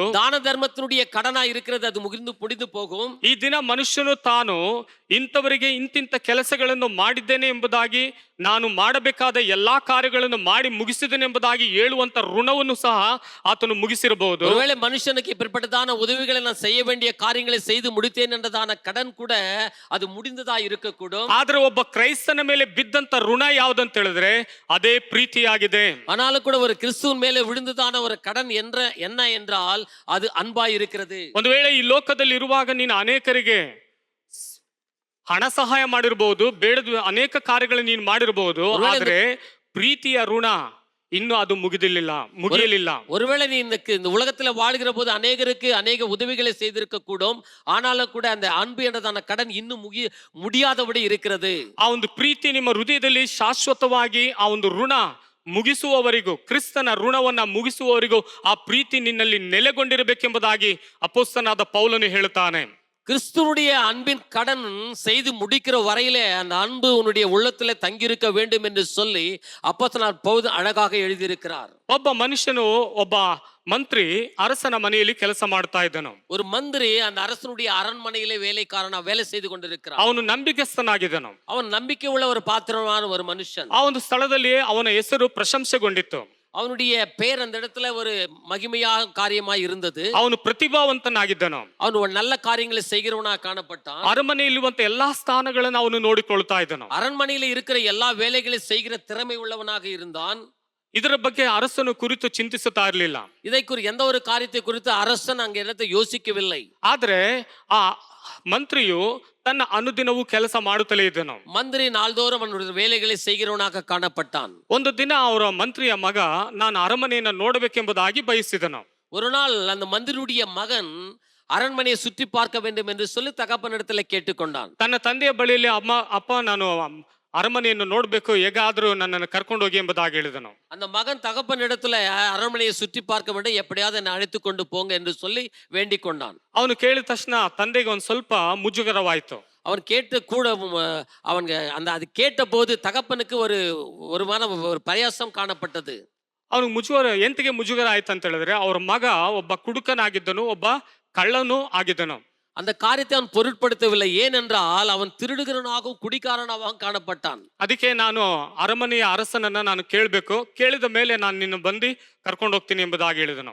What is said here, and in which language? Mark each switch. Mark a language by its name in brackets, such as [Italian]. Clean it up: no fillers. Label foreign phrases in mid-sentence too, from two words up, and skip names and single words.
[Tamil] தான தர்மத்தினுடைய கடனா இருக்கிறது அது முடிந்து போகும். [Kannada] ಈ ದಿನ ಮನುಷ್ಯನು ತಾನು ಇಂಥವರಿಗೆ ಇಂತಿಂತ ಕೆಲಸಗಳನ್ನು ಮಾಡಿದ್ದೇನೆ ಎಂಬುದಾಗಿ, ನಾನು ಮಾಡಬೇಕಾದ ಎಲ್ಲಾ ಕಾರ್ಯಗಳನ್ನು ಮಾಡಿ ಮುಗಿಸಿದ್ದೇನೆ ಎಂಬುದಾಗಿ ಹೇಳುವಂತ ಋಣವನ್ನು ಸಹ ಆತನು ಮುಗಿಸಿರಬಹುದು. [Tamil] ஒருவேளை மனுஷனுக்கு இப்படிப்பட்டதான உதவிகளை நான் செய்ய வேண்டிய காரியங்களை செய்து முடித்தேன் என்றதான கடன் கூட அது முடிந்ததா இருக்கக்கூடும். [Kannada] ಆದ್ರೆ ಒಬ್ಬ ಕ್ರೈಸ್ತನ ಮೇಲೆ ಬಿದ್ದಂತ ಋಣ ಯಾವ್ದಂತ ಹೇಳಿದ್ರೆ ಅದೇ ಪ್ರೀತಿಯಾಗಿದೆ. [Tamil] ஆனாலும் கூட ஒரு கிறிஸ்துவின் மேலே விழுந்ததான ஒரு கடன் என்ன என்றால் அது அன்பாய் இருக்கிறது. [Kannada] ಒಂದು ವೇಳೆ ಈ ಲೋಕದಲ್ಲಿ ಇರುವಾಗ ನೀನು ಅನೇಕರಿಗೆ ಹಣ ಸಹಾಯ ಮಾಡಿರಬಹುದು, ಬೇಡದ ಅನೇಕ ಕಾರ್ಯಗಳನ್ನು ನೀನು ಮಾಡಿರಬಹುದು, ಆದ್ರೆ ಪ್ರೀತಿಯ ಋಣ ಇನ್ನು ಅದು ಮುಗಿಯಲಿಲ್ಲ. [Tamil] ஒருவேளை நீ இந்த உலகத்துல வாழ்கிற போது அநேகருக்கு அநேக உதவிகளை செய்திருக்க கூடும். ஆனாலும் கூட அந்த அன்பு என்றதான கடன் இன்னும் முடியாதபடி இருக்கிறது. [Kannada] ಆ ಒಂದು ಪ್ರೀತಿ ನಿಮ್ಮ ಹೃದಯದಲ್ಲಿ ಶಾಶ್ವತವಾಗಿ ಆ ಒಂದು ಋಣ ಮುಗಿಸುವವರಿಗೂ, ಕ್ರಿಸ್ತನ ಋಣವನ್ನ ಮುಗಿಸುವವರಿಗೂ ಆ ಪ್ರೀತಿ ನಿನ್ನಲ್ಲಿ ನೆಲೆಗೊಂಡಿರಬೇಕೆಂಬುದಾಗಿ ಅಪೊಸ್ತಲನಾದ ಪೌಲನು ಹೇಳುತ್ತಾನೆ. [Tamil] கிறிஸ்துவுடைய அன்பின் கடன் செய்து முடிக்கிற வரையிலே அந்த அன்பு உன்னுடைய உள்ளத்திலே தங்கியிருக்க வேண்டும் என்று சொல்லி அப்போஸ்தலனாகிய பவுல் அழகாக எழுதியிருக்கிறார். [Kannada] ಒಬ್ಬ ಮನುಷ್ಯನು, ಒಬ್ಬ ಮಂತ್ರಿ ಅರಸನ ಮನೆಯಲ್ಲಿ ಕೆಲಸ ಮಾಡ್ತಾ ಇದ್ದನು. [Tamil] ஒரு மந்திரி அந்த அரசனுடைய அரண்மனையிலே வேலைக்காரனா வேலை செய்து கொண்டிருக்கிறார். [Kannada] ಅವನು ನಂಬಿಕೆಸ್ತನಾಗಿದ್ದನು. [Tamil] அவன் நம்பிக்கை உள்ள ஒரு பாத்திரமான ஒரு மனுஷன். [Kannada] ಆ ಒಂದು ಸ್ಥಳದಲ್ಲಿ ಅವನ ಹೆಸರು ಪ್ರಶಂಸೆಗೊಂಡಿತ್ತು. [Tamil] அவனுடைய பெயர் அந்த இடத்துல ஒரு மகிமையாக காரியமாய் இருந்தது. [Kannada] ಅವನು ಪ್ರತಿಭಾವಂತನಾಗಿದ್ದನು. [Tamil] அவன் ஒரு நல்ல காரியங்களை செய்கிறவனாக காணப்பட்டான். [Kannada] ಅರಮನೆಯಲ್ಲಿರುವಂತ ಎಲ್ಲಾ ಸ್ಥಾನಗಳನ್ನು ಅವನು ನೋಡಿಕೊಳ್ತಾ ಇದ್ದನು. [Tamil] அரண்மனையில இருக்கிற எல்லா வேலைகளையும் செய்கிற திறமை உள்ளவனாக இருந்தான். [Kannada] ಇದರ ಬಗ್ಗೆ ಅರಸನು ಕುರಿತು ಚಿಂತಿಸುತ್ತಾ ಇರಲಿಲ್ಲ. [Tamil] இதை எந்த ஒரு காரியத்தை குறித்து அரசன் அங்க இடத்தை யோசிக்கவில்லை. [Kannada] ಆದ್ರೆ ಆ ಮಂತ್ರಿಯು ತನ್ನ ಅನುದಿನವೂ ಕೆಲಸ ಮಾಡುತ್ತಲೇ ಇದ್ದನು. [Tamil] மந்திரி நாள்தோறும் அவனுடைய வேலைகளை செய்கிறவனாக காணப்பட்டான். [Kannada] ಒಂದು ದಿನ ಅವರ ಮಂತ್ರಿಯ ಮಗ ನಾನು ಅರಮನೆಯನ್ನು ನೋಡಬೇಕೆಂಬುದಾಗಿ ಬಯಸಿದನು. [Tamil] ஒரு நாள் அந்த மந்திரியுடைய மகன் அரண்மனையை சுற்றி பார்க்க வேண்டும் என்று சொல்லி தகப்பனிடத்துல கேட்டுக்கொண்டான். [Kannada] ತನ್ನ ತಂದೆಯ ಬಳಿಯಲ್ಲಿ ಅಪ್ಪ ನಾನು ಅರಮನೆಯನ್ನು ನೋಡ್ಬೇಕು, ಹೇಗಾದ್ರೂ ನನ್ನನ್ನು ಕರ್ಕೊಂಡು ಹೋಗಿ ಎಂಬುದಾಗಿ ಹೇಳಿದನು. [Tamil] அந்த மகன் தகப்பனிடத்துல அரண்மனையை சுற்றி பார்க்க வேண்டும், எப்படியாவது என்னை அழைத்து கொண்டு போங்க என்று சொல்லி வேண்டிக் கொண்டான். [Kannada] ಅವನು ಕೇಳಿದ ತಕ್ಷಣ ತಂದೆಗೆ ಒಂದ್ ಸ್ವಲ್ಪ ಮುಜುಗರವಾಯ್ತು. [Tamil] அவன் கேட்டு கூட அவன் அது கேட்ட போது தகப்பனுக்கு ஒரு பிரயாசம் காணப்பட்டது. [Kannada] ಅವನಿಗೆ ಎಂತಿಗೆ ಮುಜುಗರ ಆಯ್ತು ಅಂತ ಹೇಳಿದ್ರೆ, ಅವ್ರ ಮಗ ಒಬ್ಬ ಕುಡುಕನಾಗಿದ್ದನು, ಒಬ್ಬ ಕಳ್ಳನೂ ಆಗಿದ್ದನು. [Tamil] அந்த காரியத்தை அவன் பொருட்படுத்தவில்லை. ஏனென்றால் அவன் திருடுகிறவனாகவும் குடிகாரனாகவும் காணப்பட்டான். [Kannada] ಅದಕ್ಕೆ ನಾನು ಅರಮನೆಯ ಅರಸನನ್ನ ನಾನು ಕೇಳಬೇಕು, ಕೇಳಿದ ಮೇಲೆ ನಾನು ನಿನ್ನ ಬಂದು ಕರ್ಕೊಂಡು ಹೋಗ್ತೀನಿ ಎಂಬುದಾಗಿ ಹೇಳಿದನು.